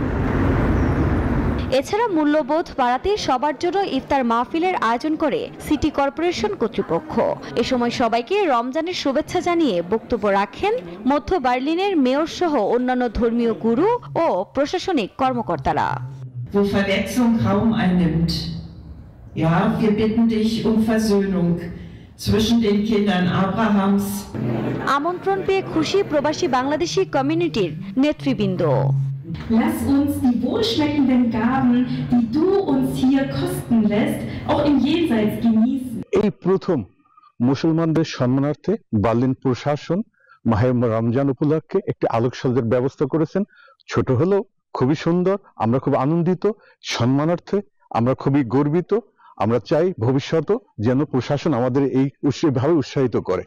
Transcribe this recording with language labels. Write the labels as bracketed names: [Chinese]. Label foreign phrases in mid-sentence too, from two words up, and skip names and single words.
[Bangla] এছাড়া মূল্যবোধ বাড়াতে সবার জন্য ইফতার মাহফিলের আয়োজন করে সিটি কর্পোরেশন কর্তৃপক্ষ। এ সময় সবাইকে রমজানের শুভেচ্ছা জানিয়ে বক্তব্য রাখেন মধ্য বার্লিনের মেয়র সহ অন্যান্য ধর্মীয় গুরু ও প্রশাসনিক কর্মকর্তারা। [German] Wo Verletzung Raum einnimmt. Ja, wir bitten dich um Versöhnung zwischen den Kindern Abrahams. [Bangla] আমন্ত্রণ পেয়ে খুশি প্রবাসী বাংলাদেশি কমিউনিটির নেতৃবৃন্দ। [German] Lass uns die wohlschmeckenden Gaben, die du uns hier kosten lässt, auch im Jenseits genießen. [Bangla] এই প্রথম মুসলমানদের সম্মানার্থে বার্লিন প্রশাসন মাহে রমজান উপলক্ষে একটি আলোকসজ্জার ব্যবস্থা করেছেন। ছোট হলেও খুবই সুন্দর, আমরা খুব আনন্দিত, সম্মানার্থে আমরা খুবই গর্বিত। আমরা চাই ভবিষ্যতে যেন প্রশাসন আমাদের এই ভাবে উৎসাহিত করে।